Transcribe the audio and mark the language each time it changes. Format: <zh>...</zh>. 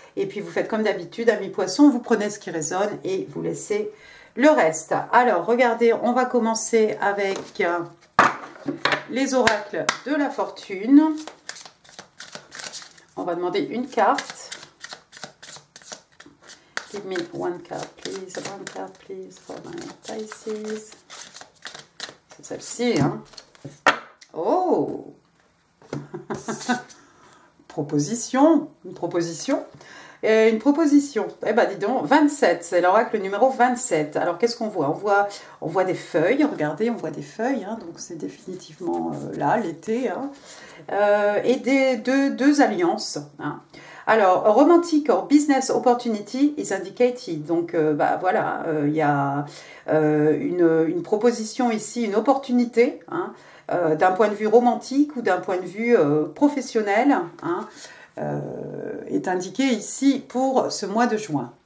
<fr>Et puis, vous faites comme d'habitude, amis poissons, vous prenez ce qui résonne et vous laissez le reste. Alors, regardez, on va commencer avec les oracles de la fortune. On va demander une carte.</fr> <en>Give me one card, please. One card, please, for my Pisces.</en> <fr>C'est celle-ci, hein. Oh! Proposition. Une proposition. Et une proposition. Eh ben, dis donc, 27. C'est l'oracle numéro 27. Alors, qu'est-ce qu'on voit? On voit des feuilles. Regardez, on voit des feuilles. Hein, donc, c'est définitivement là, l'été. Hein. Et deux alliances. Hein. Alors,</fr> <en>romantic or business opportunity is indicated.</en> <fr>Donc, voilà, il y a une proposition ici, une opportunité, hein, d'un point de vue romantique ou d'un point de vue professionnel, hein, est indiqué ici pour ce mois de juin.</fr>